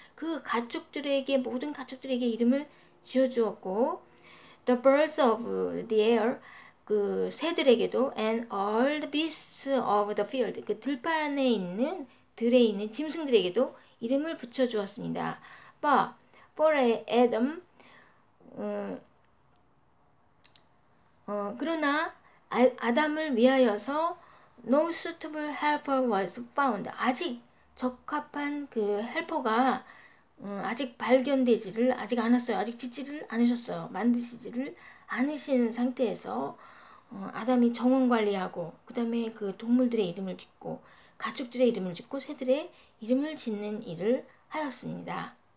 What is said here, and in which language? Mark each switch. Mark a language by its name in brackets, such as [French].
[Korean] 그 가축들에게 모든 가축들에게 이름을 지어주었고 the birds of the air, 그 새들에게도 and all the beasts of the field, 그 들판에 있는 들에 있는 짐승들에게도 이름을 붙여주었습니다. [English] But for Adam, 그러나 아담을 위하여서 no suitable helper was found. [Korean] 아직 적합한 그 헬퍼가 아직 발견되지를 아직 않았어요. 아직 짓지를 않으셨어요. 만드시지를 않으신 상태에서 아담이 정원 관리하고 그 다음에 그 동물들의 이름을 짓고 가축들의 이름을 짓고 새들의 이름을 짓는 일을 하였습니다.